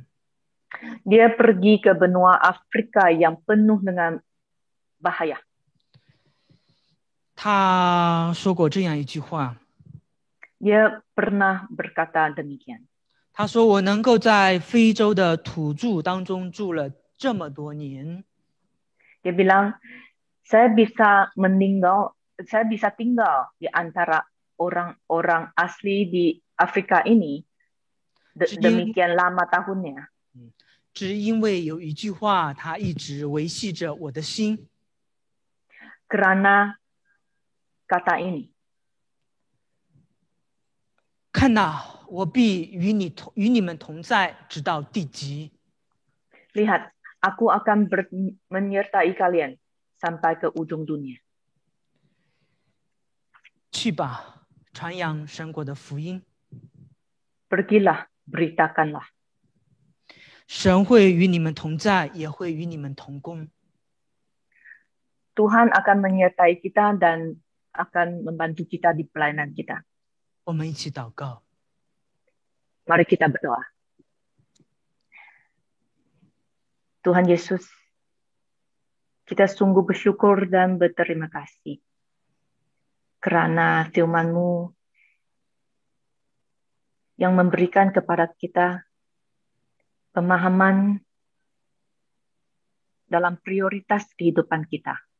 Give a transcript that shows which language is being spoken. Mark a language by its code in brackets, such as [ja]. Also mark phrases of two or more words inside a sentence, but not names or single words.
[ms] Dia pergi ke benua Afrika yang penuh dengan bahaya. [zh] 他说过这样一句话， [ms] Dia pernah berkata demikian. [zh] 他说：“我能够在非洲的土著当中住了这么多年， [ms] Dia bilang, saya bisa tinggal di antara orang-orang asli di Afrika ini demikian lama tahunnya. [zh] 只因为有一句话，它一直维系着我的心。 [ms] Kerana kata ini, [zh] 看哪，我必与你们同在，直到地极。 [ms] lihat, aku akan menyertai kalian sampai ke ujung dunia. [zh] 去吧，传扬神国的福音。 [ms] Pergilah, beritakanlah. [zh] 神会与你们同在，也会与你们同工。 [ms] Tuhan akan menyertai kita dan akan membantu kita di pelayanan kita. [zh] 我们一起祷告。 [ms] Mari kita berdoa. Tuhan Yesus, kita sungguh bersyukur dan berterima kasih kerana firman-Mu yang memberikan kepada kita pemahaman dalam prioritas kehidupan kita.